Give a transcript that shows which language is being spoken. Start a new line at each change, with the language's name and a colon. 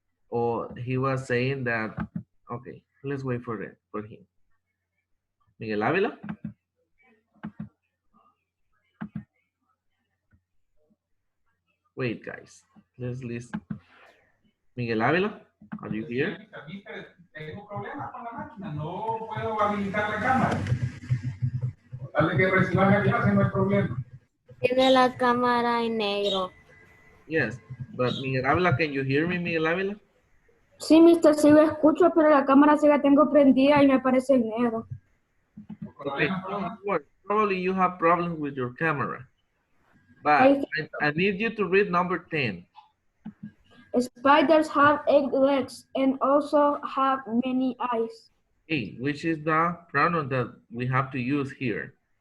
English: Or he was saying that, okay, let's wait for him. Miguel Ávila? Wait, guys, let's listen. Miguel Ávila, are you here?
Spanish: Tengo problemas con la máquina, no puedo habilitar la cámara. Tal de que reciban el enlace, no hay problema. Tiene la cámara en negro.
English: Yes, but Miguel Ávila, can you hear me, Miguel Ávila?
Spanish: Sí, mister, sí lo escucho, pero la cámara sí la tengo prendida y me aparece en negro.
English: Okay, probably you have problems with your camera. But I need you to read number 10. Spiders have 8 legs and also have many eyes. Hey, which is the pronoun that we have to use here?